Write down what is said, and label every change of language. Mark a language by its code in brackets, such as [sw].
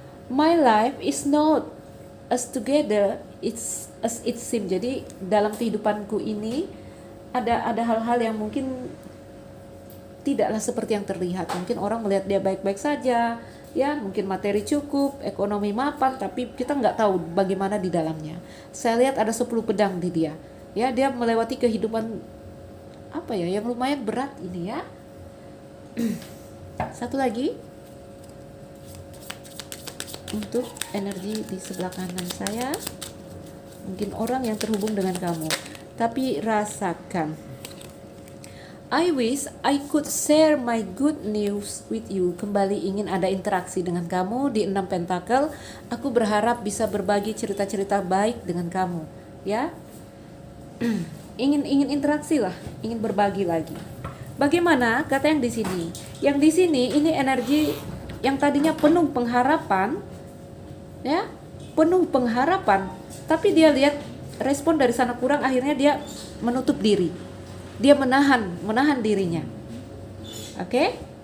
[en] My life is not as together it's as it seems. [id] Jadi dalam kehidupanku ini ada hal-hal yang mungkin tidaklah seperti yang terlihat. Mungkin orang melihat dia baik-baik saja, ya, mungkin materi cukup, ekonomi mapan, tapi kita nggak tahu bagaimana di dalamnya. Saya lihat ada 10 pedang di dia. Ya, dia melewati kehidupan apa ya, yang lumayan berat ini, ya. Satu lagi untuk energi di sebelah kanan saya, mungkin orang yang terhubung dengan kamu, tapi rasakan. [en] I wish I could share my good news with you. [id] Kembali ingin ada interaksi dengan kamu di 6 pentakel. Aku berharap bisa berbagi cerita-cerita baik dengan kamu, ya. ingin interaksi lah, ingin berbagi lagi. Bagaimana kata yang di sini? Yang di sini ini energi yang tadinya penuh pengharapan, ya, penuh pengharapan, tapi dia lihat respon dari sana kurang, akhirnya dia menutup diri, dia menahan dirinya. Oke?